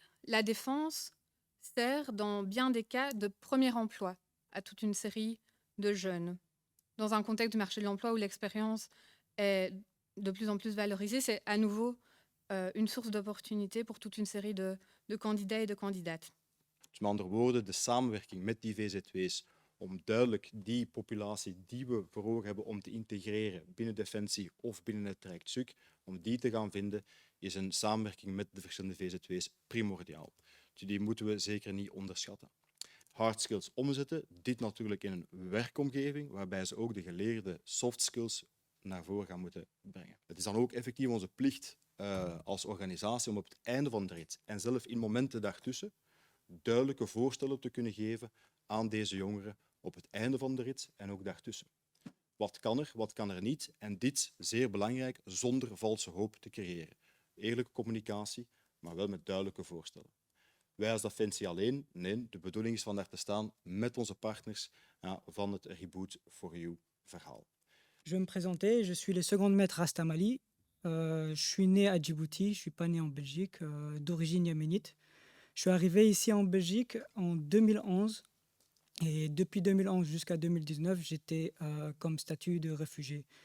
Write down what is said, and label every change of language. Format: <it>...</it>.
<fr>La défense sert dans bien des cas de premier emploi à toute une série de jeunes. Dans un contexte du marché de l'emploi où l'expérience est de plus en plus valorisée, c'est à nouveau une source d'opportunité pour toute une série de candidats et de candidates.</fr> <nl>Dus met andere woorden, de samenwerking met die VZW's om duidelijk die populatie die we voor ogen hebben om te integreren binnen Defensie of binnen het traject SUK, om die te gaan vinden, is een samenwerking met de verschillende VZW's primordiaal. Dus die moeten we zeker niet onderschatten. Hard skills omzetten, dit natuurlijk in een werkomgeving waarbij ze ook de geleerde soft skills naar voren gaan moeten brengen. Het is dan ook effectief onze plicht als organisatie om op het einde van de rit en zelf in momenten daartussen duidelijke voorstellen te kunnen geven aan deze jongeren op het einde van de rit en ook daartussen. Wat kan er niet? En dit, zeer belangrijk, zonder valse hoop te creëren. Eerlijke communicatie, maar wel met duidelijke voorstellen. Wij als Defensie alleen, nee, de bedoeling is van daar te staan met onze partners van het Reboot for You verhaal.</nl> <fr>Je vais me présenter, je suis le second maître Rastamali. Je suis né à Djibouti, je ne suis pas né en Belgique, d'origine yéménite. Je suis arrivé ici en Belgique en 2011 et depuis 2011 jusqu'à 2019, j'étais comme statut de réfugié.</fr>